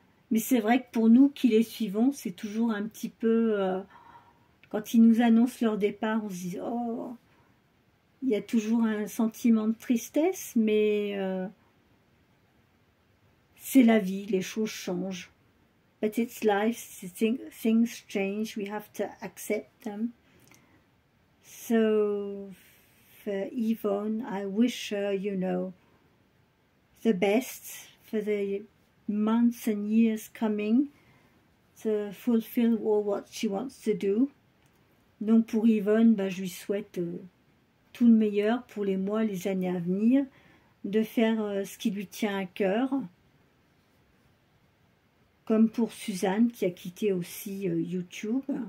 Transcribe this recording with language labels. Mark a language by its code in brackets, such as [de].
[fr] Mais c'est vrai que pour nous qui les suivons, c'est toujours un petit peu... quand ils nous annoncent leur départ, on se dit « Oh !» Il y a toujours un sentiment de tristesse, mais c'est la vie, les choses changent. [en] But it's life, things change, we have to accept them. So, for Yvonne, I wish her, you know, the best for the months and years coming to fulfill all what she wants to do. [fr] Donc pour Yvonne, je lui souhaite tout le meilleur pour les mois, les années à venir, de faire ce qui lui tient à cœur, comme pour Suzanne qui a quitté aussi YouTube.